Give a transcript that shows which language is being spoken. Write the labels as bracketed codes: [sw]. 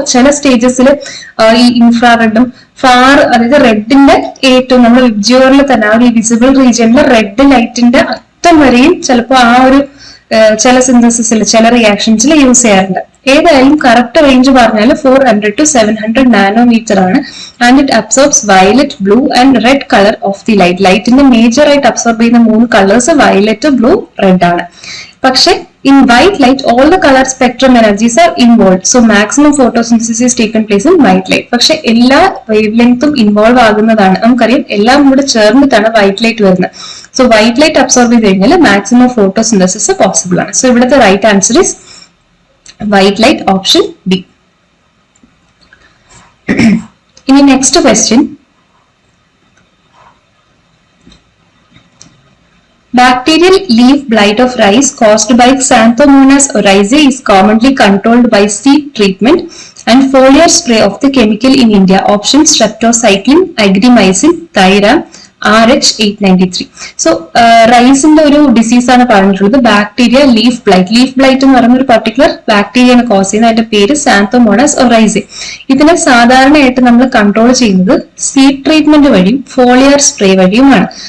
[ml] ചില സ്റ്റേജസിൽ ഈ ഇൻഫ്രാറെഡും അതായത് റെഡിന്റെ ഏറ്റവും നമ്മുടെ വിബ്ജിയോറിൽ തന്നെ ആ ഒരു വിസിബിൾ റീജിയനിലെ റെഡ് ലൈറ്റിന്റെ അറ്റം വരെയും ചിലപ്പോൾ ആ ഒരു ചില സിന്തസിസിൽ ചില റിയാക്ഷൻസിൽ യൂസ് ചെയ്യാറുണ്ട്. ഏതായാലും കറക്റ്റ് റേഞ്ച് പറഞ്ഞാൽ 400 to 700 നാനോമീറ്റർ ആണ്. [en] And it absorbs violet, blue and red colour of the light. [ml] ലൈറ്റിന്റെ മേജർ ആയിട്ട് അബ്സോർബ് ചെയ്യുന്ന 3 കളേഴ്സ് വയലറ്റ്, ബ്ലൂ, റെഡ് ആണ്. [en] പക്ഷെ in white light all the color spectrum energies are involved, so maximum photosynthesis is taken place in white light. [ml] പക്ഷെ എല്ലാ wave ലെങ്ത്തും involve ആകുന്നതാണ്. നമുക്കറിയാം എല്ലാം കൂടെ ചേർന്നിട്ടാണ് വൈറ്റ് ലൈറ്റ് വരുന്നത്. സോ വൈറ്റ് ലൈറ്റ് അബ്സോർബ് ചെയ്ത് കഴിഞ്ഞാൽ മാക്സിമം ഫോട്ടോസിന്തസിസ് പോസിബിൾ ആണ്. [en] So ഇവിടുത്തെ right answer is white light, option B. ഇനി next question, bacterial leaf blight of rice caused by Xanthomonas oryzae is commonly controlled by seed treatment and foliar spray of the chemical in India. Option streptocycline, agromycin, thiram, RH893. [ml] So റൈസിന്റെ ഒരു disease ആണ് പറഞ്ഞിട്ടുള്ളത്, bacteria leaf blight. Leaf blight എന്ന് പറയുന്ന ഒരു particular ബാക്ടീരിയയാണ് cos ചെയ്യുന്നത്. അതിന്റെ പേര് Xanthomonas ഒറൈസെ. ഇതിനെ സാധാരണയായിട്ട് നമ്മൾ കൺട്രോൾ ചെയ്യുന്നത് സീഡ് ട്രീറ്റ്മെന്റ് വഴിയും ഫോളിയർ സ്പ്രേ വഴിയുമാണ്.